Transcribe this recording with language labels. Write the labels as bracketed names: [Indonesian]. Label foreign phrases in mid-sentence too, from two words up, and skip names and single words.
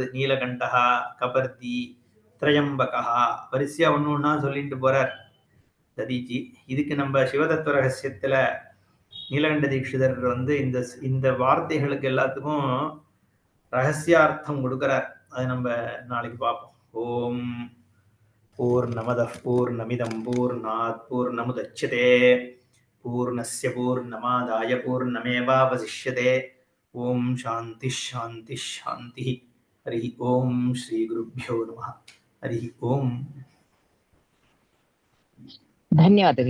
[Tamil] நீலகண்டகா, கபர்தி, திரையம்பகா, வரிசையா ஒண்ணு ஒண்ணா சொல்லிட்டு போறார் ததீச்சி. இதுக்கு நம்ம சிவதத்துவ ரகசியத்துல நீலகண்ட தீட்சிதர் இந்த வார்த்தைகளுக்கு எல்லாத்துக்கும் ரகசியார்த்தம் கொடுக்கிறார். அது நம்ம நாளைக்கு பார்ப்போம். [Sanskrit] ओम् पूर्णमदः पूर्णमिदम् पूर्णात् पूर्णमुदच्यते पूर्णस्य पूर्णमादाय पूर्णमेवावशिष्यते. ओम् शान्तिः शान्तिः शान्तिः। हरि ओम् श्री गुरुभ्यो नमः. हरि ओम्. [Hindi] धन्यवाद जी.